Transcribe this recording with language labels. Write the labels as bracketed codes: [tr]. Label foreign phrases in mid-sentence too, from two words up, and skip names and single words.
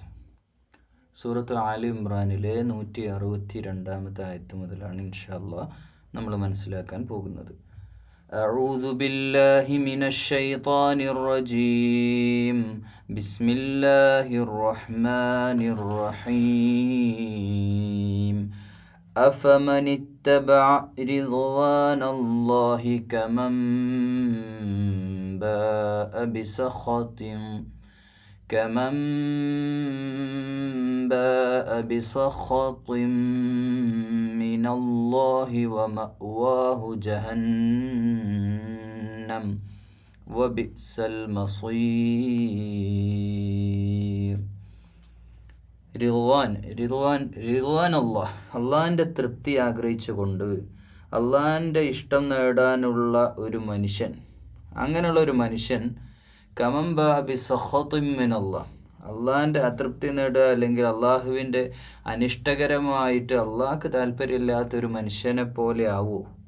[ml] സൂറത്ത് ആലി ഇമ്രാനിലെ 162 ആയത്ത് മുതലാണ് [ar] إن شاء الله [ml] നമ്മൾ മനസ്സിലാക്കാൻ പോകുന്നത്. [ar] أعوذ بالله من الشيطان الرجيم. بسم الله الرحمن الرحيم. أفمن اتبع رضوان الله كمن باء بسخط من الله ومأواه جهنم وبئس المصير. [ml] റിദ്വാൻ അള്ളാഹിൻ്റെ തൃപ്തി ആഗ്രഹിച്ചുകൊണ്ട് അള്ളാഹിൻ്റെ ഇഷ്ടം നേടാനുള്ള ഒരു മനുഷ്യൻ, അങ്ങനെയുള്ള ഒരു മനുഷ്യൻ അള്ളാഹിൻ്റെ അതൃപ്തി നേടുക, അല്ലെങ്കിൽ അള്ളാഹുവിൻ്റെ അനിഷ്ടകരമായിട്ട് അള്ളാഹ്ക്ക് താല്പര്യമില്ലാത്തൊരു മനുഷ്യനെ പോലെ ആവൂ.